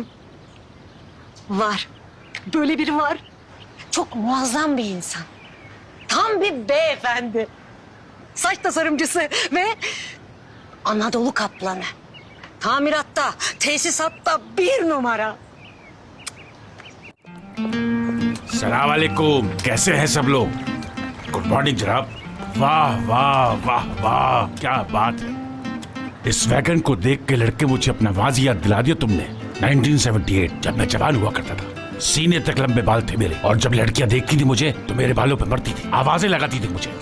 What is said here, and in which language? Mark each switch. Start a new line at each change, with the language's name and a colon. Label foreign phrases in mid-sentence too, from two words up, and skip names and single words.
Turkish: Var. Böyle biri var. Çok muazzam bir insan. Tam bir beyefendi. Saç tasarımcısı ve Anadolu kaplanı. Tamiratta, tesisatta bir numara.
Arabic: سلام علیکم,
Urdu: کیسے ہیں سب لوگ?
English: good morning
Urdu: जनाब। واہ واہ واہ واہ، کیا بات ہے. اس ویگن کو دیکھ کے لڑکے مجھے اپنا ماضی یاد دلا دیا تم نے. 1978 جب میں جوان ہوا کرتا تھا، سینے تک لمبے بال تھے میرے، اور جب لڑکیاں دیکھتی تھی مجھے تو میرے بالوں پہ مرتی تھی، آوازیں لگاتی تھی مجھے.